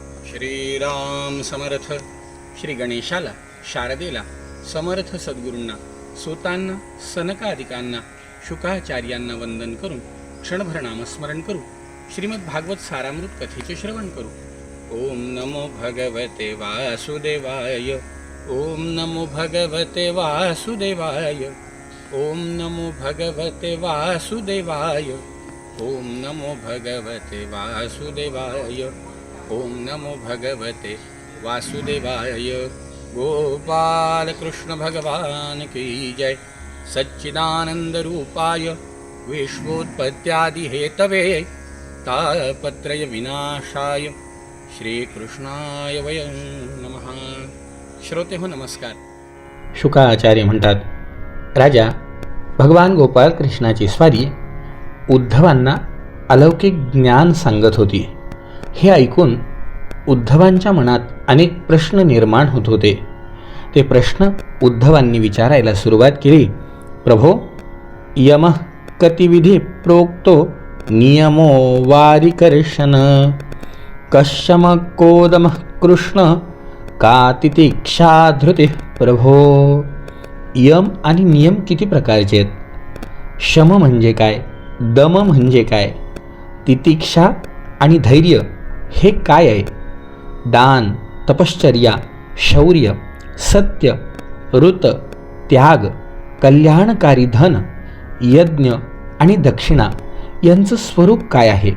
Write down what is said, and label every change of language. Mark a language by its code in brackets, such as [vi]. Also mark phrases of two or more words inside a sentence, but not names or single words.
[mr] श्रीराम समर्थ. श्री गणेशाला, शारदेला, समर्थ सद्गुरूंना, सूतांना, सनकादिकांना, शुकाचार्यांना वंदन करून क्षणभर नामस्मरण करू. श्रीमद भागवत सारामृत कथेचे श्रवण करू. [sa] ओम नमो भगवते वासुदेवाय. ओम नमो भगवते वासुदेवाय. ओम नमो भगवते वासुदेवाय. ओम नमो भगवते वासुदेवाय. ओम नमो भगवते वासुदेवाय. [hi] गोपाल कृष्ण भगवान की जय. [sa] सच्चिदानंद रूपाय विश्वोत्पत्त्यादि हेतवे तापत्रय विनाशाय श्रीकृष्णाय वयं नमः. [mr] श्रोते हो नमस्कार. शुकाचार्य म्हणतात, राजा भगवान गोपाल कृष्णाची स्वारी उद्धवांना अलौकिक ज्ञान सांगत होती. हे ऐकून उद्धवांच्या मनात अनेक प्रश्न निर्माण होत होते. ते प्रश्न उद्धवांनी विचारायला सुरुवात केली. [sa] प्रभो, यमः कतिविधी प्रोक्तो नियमो वारिकर्षण. कश्यम कोदमः कृष्ण का तितिक्षा धृती. [mr] प्रभो, यम आणि नियम किती प्रकारचे आहेत? शम म्हणजे काय? दम म्हणजे काय? तितिक्षा आणि धैर्य हे काय आहे? दान, तपश्चर्या, शौर्य, सत्य, ऋत, त्याग, कल्याणकारी धन, यज्ञ आणि दक्षिणा यांचं स्वरूप काय आहे?